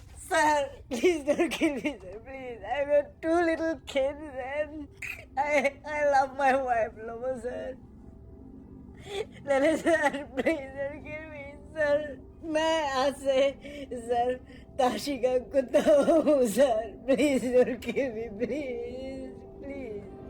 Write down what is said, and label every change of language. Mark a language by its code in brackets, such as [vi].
[en] Sir, please don't kill me, sir. Please, I've got two little kids and I love my wife, Lobo, sir. Sir, please don't kill me, sir. [hi] मैं आज से sir Tashi का कुत्ता हूँ sir. [en] Please don't kill me, please, please.